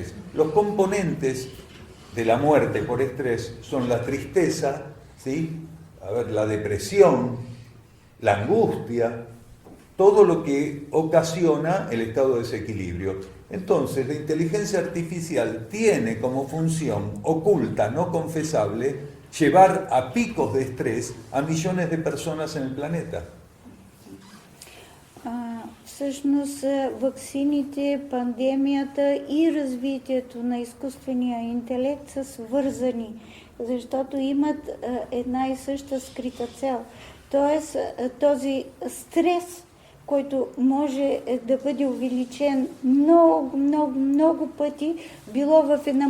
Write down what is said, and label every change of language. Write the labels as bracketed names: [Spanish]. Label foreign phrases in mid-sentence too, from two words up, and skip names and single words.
[Spanish] Los componentes de la muerte por estrés son la tristeza, ¿sí?, la depresión, la angustia, todo lo que ocasiona el estado de desequilibrio. Entonces, la inteligencia artificial tiene como función oculta, no confesable, llevar a picos de estrés a millones de personas en el planeta. [Bulgarian] Всъщност ваксините, пандемията и развитието на изкуствения интелект са свързани, защото имат една и съща скрита цел. Тоест този стрес, който може да бъде увеличен много пъти, било в една